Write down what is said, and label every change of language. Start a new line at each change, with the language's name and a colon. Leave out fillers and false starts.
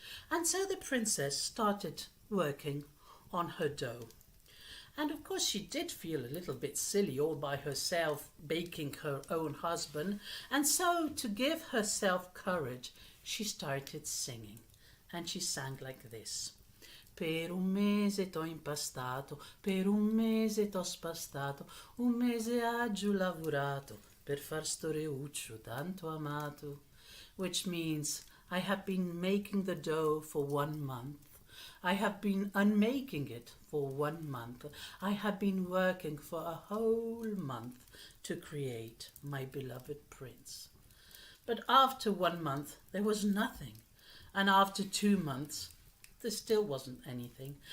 English: And so the princess started working on her dough. And of course she did feel a little bit silly all by herself baking her own husband. And so to give herself courage, she started singing. And she sang like this.
Italian: Per un mese t'ho impastato, per un mese t'ho spastato, un mese ha giù lavorato, per far sto reuccio tanto amato.
English: Which means, I have been making the dough for 1 month. I have been unmaking it for 1 month. I have been working for a whole month to create my beloved prince. But after 1 month, there was nothing. And after 2 months, there still wasn't anything.